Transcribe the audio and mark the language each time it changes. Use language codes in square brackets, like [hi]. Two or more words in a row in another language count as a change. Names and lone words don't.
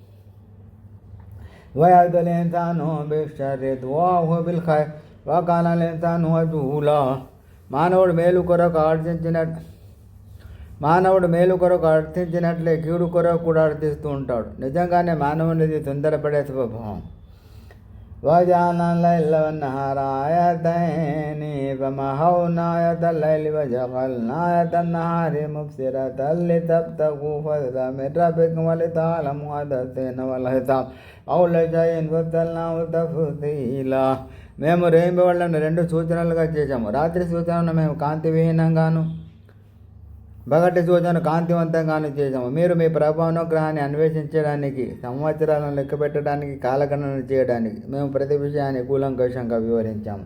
[ar] ويدع الإنسان بالشر دعاءه بالخير وكان الإنسان عجولا. [te] మానవుడు మేలు కొరకు అర్థించినట్లే కీడు కొరకు కూడా అర్థిస్తూ ఉంటాడు. నిజంగానే మానవునిది తొందరపడే స్వభావం. [ar] وجعلنا الليل والنهار آيتين فمحونا آية الليل وجعلنا آية النهار مبصرة لتبتغوا فضلا من ربكم ولتعلموا عدد السنين والحساب كل شيء فصلناه تفصيلا. [te] మేము రేయింబవళ్లను 2 సూచనలుగా చేశాము. రాత్రి సూచనను మేము కాంతి విహీనంగాను, పగటి సూచన కాంతివంతంగాను చేశాము. మీరు మీ ప్రభానుగ్రహాన్ని అన్వేషించడానికి, సంవత్సరాలను లెక్క పెట్టడానికి, కాలగణన చేయడానికి మేము ప్రతి విషయాన్ని కూలంకషంగా వివరించాము.